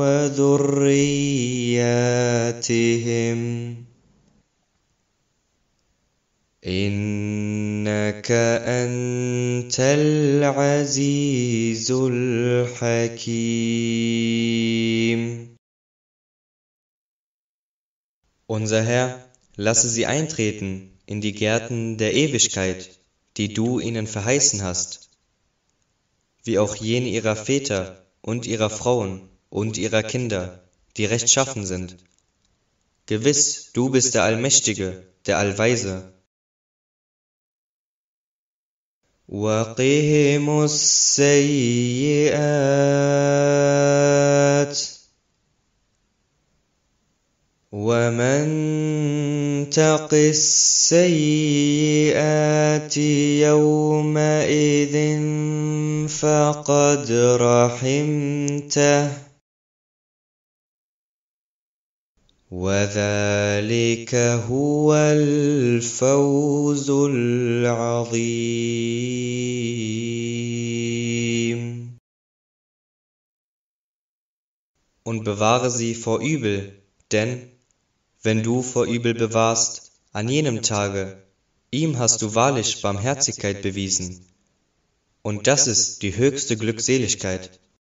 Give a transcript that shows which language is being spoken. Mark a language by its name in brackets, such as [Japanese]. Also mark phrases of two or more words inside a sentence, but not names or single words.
[Arabic] وذرياتهم إنك أنت العزيز الحكيم. [German] Unser Herr, lasse sie eintreten in die Gärten der Ewigkeit, die du ihnen verheißen hast, wie auch jene ihrer Väter und ihrer Frauen und ihrer Kinder, die rechtschaffen sind. Gewiss, du bist der Allmächtige, der Allweise. [Arabic] وَقِهِمُ السَّيِّئَاتِ وَمَن تَقِ السَّيِّئَاتِ يَوْمَئِذٍ فَقَدْ رَحِمْتَهُ وَذَلِكَ هُوَ الْفَوْزُ الْعَظِيمُ. [German] Und bewahre sie vor Übel, denn wenn du vor Übel bewahrst, an jenem Tage, ihm hast du wahrlich Barmherzigkeit bewiesen. Und das ist die höchste Glückseligkeit.